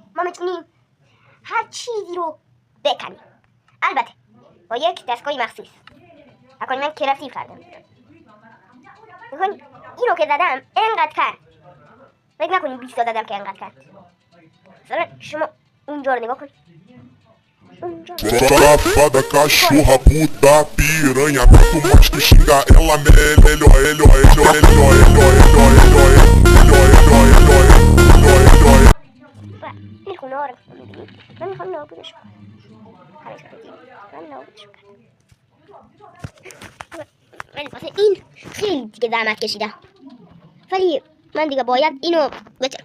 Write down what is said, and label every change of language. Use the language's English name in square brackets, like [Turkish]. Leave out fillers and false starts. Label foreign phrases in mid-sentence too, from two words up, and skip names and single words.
[Persian] میتونیم هر چیزی رو بکنیم، البته با یک دستگاه مخصوص. اکنون من کرافتی کردم. اینو که زدم اینقدر کرد. فکر نکنیم 20 تا زدم که اینقدر کرد. مثلا شما اونجا رو نگاه کن. [Portuguese] Tropa da cachorra puta piranha, quanto mais tu xinga ela [Persian] میخوام نارم من میخوام نابودش کنم. من نابودش کنم. من واسه این خیلی دیگه زحمت کشیدم، ولی من دیگه باید اینو بچرخونم.